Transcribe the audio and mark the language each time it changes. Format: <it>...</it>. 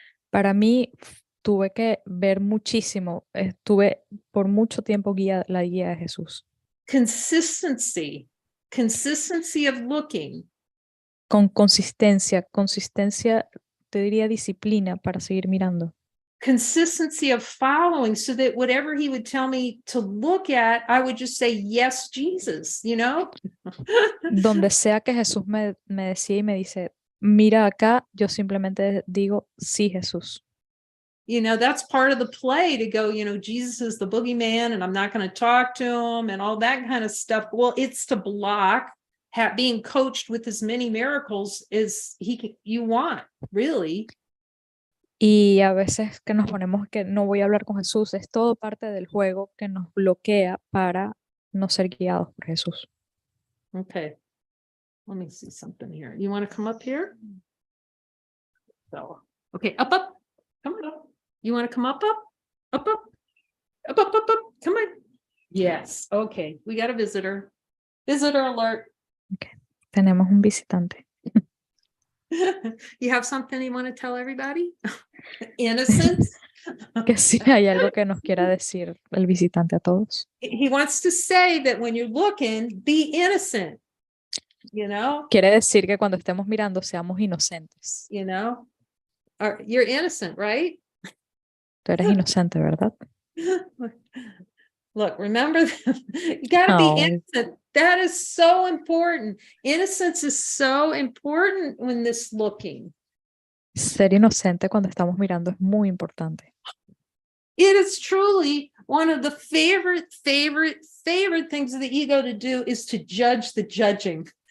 <es>Para mí, tuve que ver muchísimo, estuve por mucho tiempo la guía de Jesús.</es> <en>Consistency of looking.</en> <es>Con consistencia, te diría disciplina para seguir mirando.</es> <en>Consistency of following, so that whatever he would tell me to look at, I would just say, yes, Jesus,</en> <es>Donde sea que Jesús me decía y me dice, mira acá, yo simplemente digo, sí, Jesús.</es> <en>That's part of the play, to go, Jesus is the boogeyman and I'm not going to talk to him and all that kind of stuff. Well, it's to block being coached with as many miracles as you want, really.</en> <es>Y a veces que nos ponemos que no voy a hablar con Jesús, es todo parte del juego que nos bloquea para no ser guiados por Jesús.</es> <en>Okay. Let me see something here. You want to come up here? So, okay, up. Come on up. You want to come up? Up. Come on. Yes. Okay. We got a visitor. Visitor alert.</en> <es>Okay. Tenemos un visitante.</es> <en>You have something you want to tell everybody? Innocent?</en> <es>Que sí hay algo que nos quiera decir el visitante a todos.</es> <en>He wants to say that when you're looking, be innocent.</en> <es>Quiere decir que cuando estemos mirando seamos inocentes.</es> <en>You're innocent, right?</en> <es>Tú eres inocente, ¿verdad?</es> <en>Look, remember, you got to be innocent. That is so important. Innocence is so important when this looking.</en> <es>Ser inocente cuando estamos mirando es muy importante.</es> <en>It is truly one of the favorite things of the ego to do is to judge the judging.</en>